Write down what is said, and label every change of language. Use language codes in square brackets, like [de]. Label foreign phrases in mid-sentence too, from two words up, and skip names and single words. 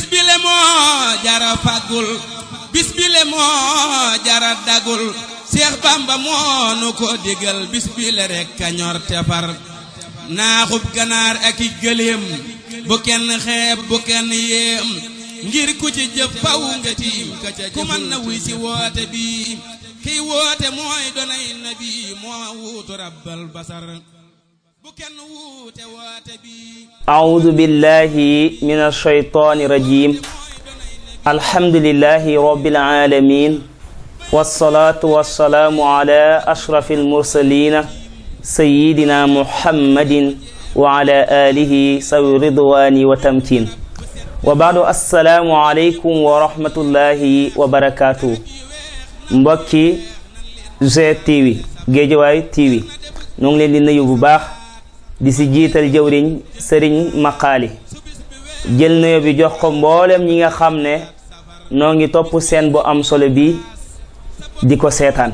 [wo] bile moo jara fàggul bis bile moo jara dagul Seex Bamba moo nu ko digal bis bile rek ka ñor te far naaxub ganaar ak i gëléem bu kenn xeeb bu kenn yéem ngir ku ci jëf faw nga tiim ka ca ku mën na wuy si woote bi kiy woote mooy donay nabi moo wuutu [ar] رب البشر [wo] bu kenn wuute woote bi [ar] أعوذ بالله من الشيطان الرجيم الحمد لله رب العالمين والصلاة والسلام على أشرف المرسلين سيدنا محمد وعلى آله ذوي الرضوان والتمكين وبعد السلام عليكم ورحمة الله وبركاته [wo] mbokki GTV Géejawaay TV ñu ngi leen di nuyu bu baax di si jiital jëwriñ sëriñ Maqaali jël nuyu bi jox ko mboolem ñi nga xam ne noo ngi topp seen bu am solo bi di ko seetaan